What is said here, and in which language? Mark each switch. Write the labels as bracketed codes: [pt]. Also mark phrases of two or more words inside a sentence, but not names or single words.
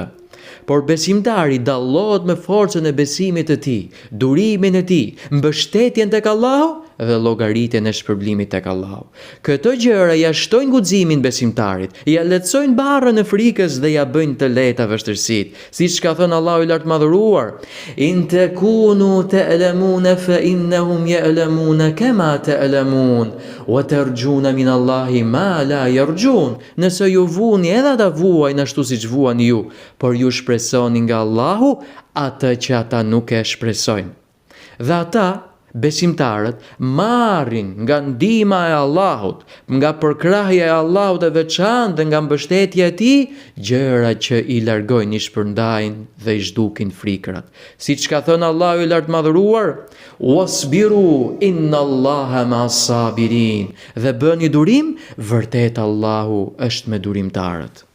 [sq] Por besimtari dallohet me forcën e besimit të tij, durimin e tij, mbështetjen tek Allahu dhe llogaritjen e shpërblimit tek Allahu. Këto gjëra ja shtojnë guximin besimtarit, ja lehtësojnë barrën e frikës dhe ja bëjnë të lehta vështirësitë. Siç ka thënë Allahu i lartëmadhëruar: [ar] "إن تكونوا تألمون فإنهم يألمون كما تألمون وترجون من الله ما لا يرجون." [sq] Nëse ju vuani, edhe ata vuajnë ashtu siç vuani ju, por ju shpresoni nga Allahu atë që ata nuk e shpresojnë. Dhe ata, besimtarët, marrin nga ndihma e Allahut, nga përkrahja e Allahut e veçantë dhe nga mbështetja e tij, gjëra që i largojnë, i shpërndajnë dhe i zhdukin frikrat. Siç ka thënë Allahu i lartëmadhëruar: [ar] "واصبروا إن الله مع الصابرين." [sq] Dhe bëni durim, vërtet Allahu është me durimtarët.